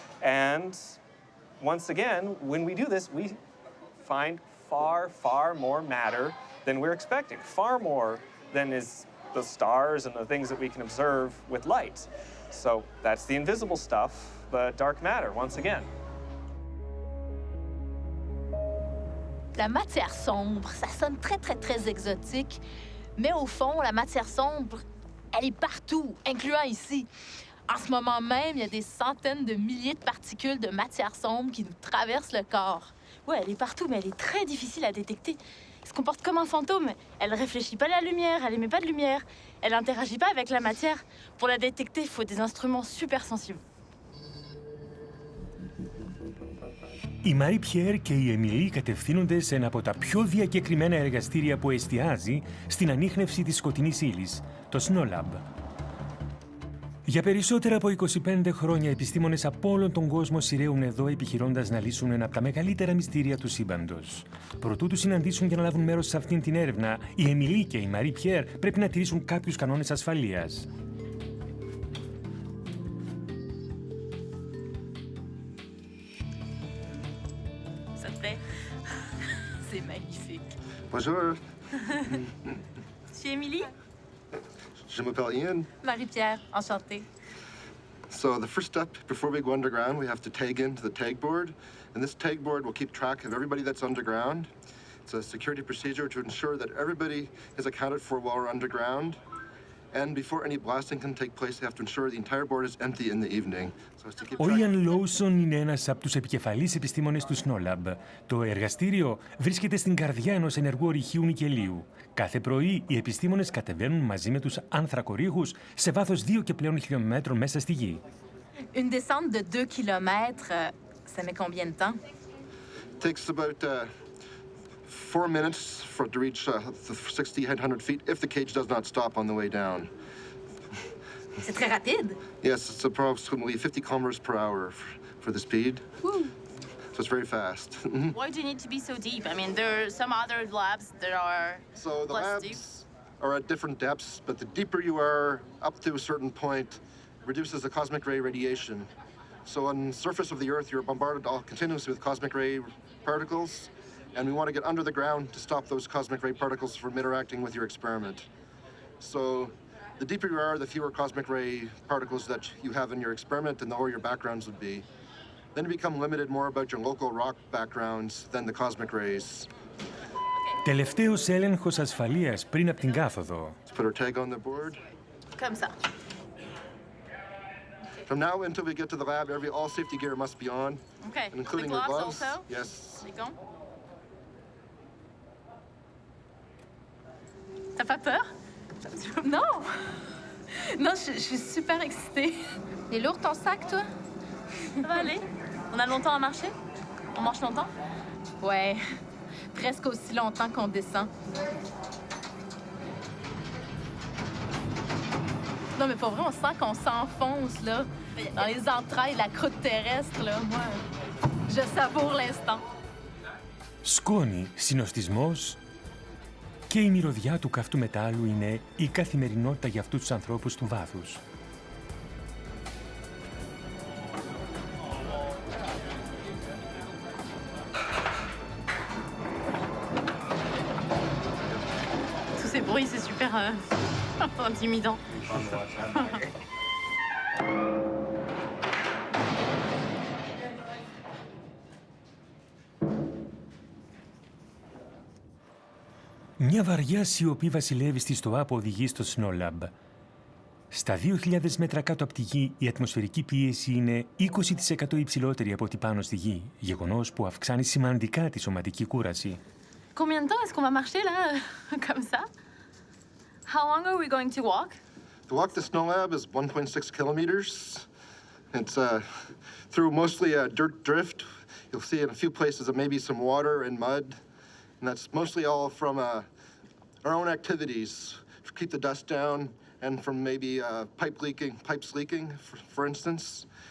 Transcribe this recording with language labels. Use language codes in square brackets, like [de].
[en] And once again, when we do this, we find far more matter than we're expecting, far more than is the stars and the things that we can observe with light. So that's the invisible stuff, the dark matter, once again. [fr] La matière sombre, ça sonne très exotique, mais au fond, la matière sombre, elle est partout, incluant ici. En ce moment même, il y a des centaines de milliers de particules de matière sombre qui nous traversent le corps. Oui, elle est partout, mais elle est très difficile à détecter. Elle se comporte comme un fantôme. Elle ne réfléchit pas à la lumière, elle n'émet pas de lumière. Elle n'interagit pas avec la matière. Pour la détecter, il faut des instruments super sensibles. [el] Η Μαρί Πιέρ και η Εμιλή κατευθύνονται σε ένα από τα πιο διακεκριμένα εργαστήρια που εστιάζει στην ανίχνευση της σκοτεινής ύλης, το SNOLAB. Για περισσότερα από 25 χρόνια, επιστήμονες από όλον τον κόσμο σειραίουν εδώ επιχειρώντας να λύσουν ένα από τα μεγαλύτερα μυστήρια του σύμπαντος. Προτού τους συναντήσουν για να λάβουν μέρος σε αυτήν την έρευνα, η Εμιλή και η Μαρί Πιέρ πρέπει να τηρήσουν κάποιους κανόνες ασφαλείας. [fr] ça te plaît? C'est magnifique. Bonjour, Tu es Émilie? je m'appelle Ian. Marie-Pierre, enchantée. [en] So the first step before we go underground, we have to tag into the tag board. And this tag board will keep track of everybody that's underground. It's a security procedure to ensure that everybody is accounted for while we're underground. And before any blasting can take place, they have to ensure the entire board is empty in the evening. So as to keep [el] Ο [en] track. [el] Ιαν Λόουσον είναι ένας από τους επικεφαλείς επιστήμονες του SNOLAB. Το εργαστήριο βρίσκεται στην καρδιά ενός ενεργού ορυχείου νικελίου. Κάθε πρωί οι επιστήμονες κατεβαίνουν μαζί με τους άνθρακορύχους σε βάθος 2 και πλέον χιλιόμετρων μέσα στη γη. [fr] Une descente de 2 kilomètres, ça met combien de temps? [en] It takes about 4 minutes for it to reach the 6,800 feet if the cage does not stop on the way down. [fr] C'est très rapide. [en] Yes, it's approximately 50 kilometers per hour for the speed. Woo. So it's very fast. Why do you need to be so deep? I mean, there are some other labs that are So the less labs deep. are at different depths, but the deeper you are up to a certain point, reduces the cosmic ray radiation. So on the surface of the Earth, you're bombarded all continuously with cosmic ray particles, and we want to get under the ground to stop those cosmic ray particles from interacting with your experiment. So the deeper you are, the fewer cosmic ray particles that you have in your experiment, and the lower your backgrounds would be. Then you become limited more about your local rock backgrounds than the cosmic rays. [el] Τελευταίος έλεγχος ασφαλείας πριν από την κάθοδο. [en] Let's put our tag on the board. [fr] Comme ça. [en] From now until we get to the lab, all safety gear must be on, Okay. including the your gloves gloves. also? Yes. [fr] Les gants? T'as pas peur? Non! Non, je suis super excitée. Il est lourd ton sac, toi? Ça va aller? On a longtemps à marcher? On marche longtemps? Ouais, presque aussi longtemps qu'on descend. Non, mais pour vrai, on sent qu'on s'enfonce, là, dans les entrailles de la croûte terrestre, là. Moi, je savoure l'instant. [el] Σκόνη, συνοστισμός και η μυρωδιά του καυτού μετάλλου είναι η καθημερινότητα για αυτούς τους ανθρώπους του βάθους. [fr] Tous ces bruits, c'est super intimidant. [el] Μια βαριά σιωπή βασιλεύει στη στοά που οδηγεί στο SNOLAB. Στα 2.000 μέτρα κάτω από τη γη, η ατμοσφαιρική πίεση είναι 20% υψηλότερη από ό,τι πάνω στη γη, γεγονός που αυξάνει σημαντικά τη σωματική κούραση. [fr] Combien de temps est-ce qu'on va marcher, là, comme ça? [en] How long are we going to walk? The walk to SNOLAB is 1.6 kilometers. It's through mostly dirt drift. You'll see in a few places maybe some water and mud. And that's mostly all from our own activities to keep the dust down and from maybe pipes leaking, for instance.